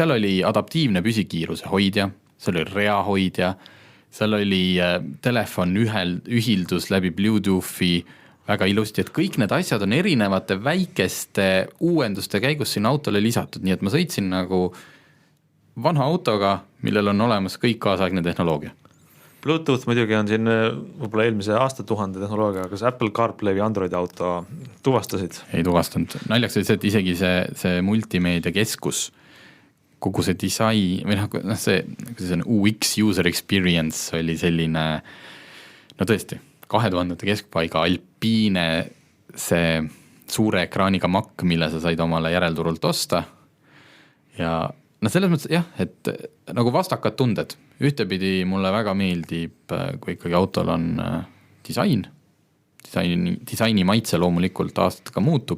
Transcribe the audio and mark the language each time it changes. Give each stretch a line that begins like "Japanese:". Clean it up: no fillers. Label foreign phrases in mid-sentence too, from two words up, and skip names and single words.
Estonian: Seal oli adaptiivne püsikiiruse hoidja, seal oli reahoidja, seal oli telefon ühildus läbi Bluetoothi väga ilusti, et kõik need asjad on erinevate väikeste uuenduste käigus sinna autole lisatud, nii et ma sõitsin nagu vana autoga, millel on olemas kõik kaasaegne tehnoloogia. Bluetooth muidugi on siin võib-olla eelmise aastatuhande tehnoloogia, kas Apple CarPlay või Android auto tuvastasid? Ei tuvastanud. Naljaks oli see, et isegi see multimeedia keskus, kogu see disain või see UX
English: user experience
Estonian: oli selline, tõesti, 2000 keskpaiga Alpine, see suure ekraaniga Mac, mille sa said omale järelturult osta. Ja selles mõttes jah, et nagu vastakad tunded. Ühtepidi mulle väga meeldib, kui ikkagi autol on disaini maitse loomulikult aastatega muutub.